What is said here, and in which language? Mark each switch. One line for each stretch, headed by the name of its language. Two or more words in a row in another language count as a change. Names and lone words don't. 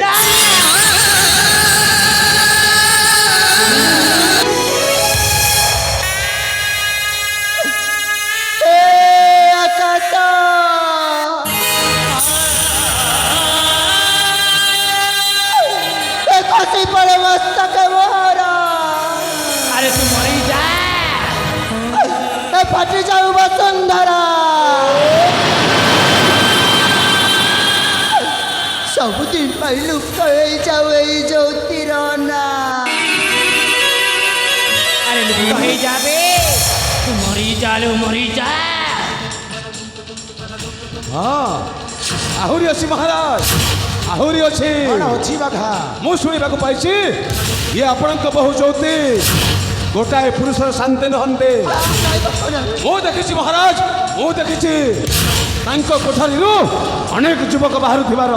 Odia: ଏ ଆକାଶ, ଏ ଖସି ପଡ଼େ ମସ୍ତକ ମୋର,
Bangla: আরে তুই মরেই যা।
Odia: ଏ ଫାଟି ଯାଉ ବସୁନ୍ଧରା। ସବୁଦିନ ପାଇଁ ଲୁପ୍ତ ହେଇଯାଉ ଏଇ ଜ୍ୟୋତିର ନା।
Bangla: আরে লুপ্ত হয়ে যাবে, তুই মরেই যা লো, মরেই যা।
Odia: ହଁ ଆହୁରି ଅଛି ମହାରାଜ, ଆହୁରି ଅଛି। କ'ଣ ଅଛି ବାଘା? ମୁଁ ଶୁଣିବାକୁ ପାଇଛି ଇଏ ଆପଣଙ୍କ ବହୁ ଜ୍ୟୋତି ଗୋଟାଏ ପୁରୁଷର ଶାନ୍ତି ନୁହନ୍ତି। ମୁଁ ଦେଖିଛି ମହାରାଜ, ମୁଁ ଦେଖିଛି ତାଙ୍କ କୋଠରୀରୁ ଅନେକ ଯୁବକ ବାହାରୁଥିବାର।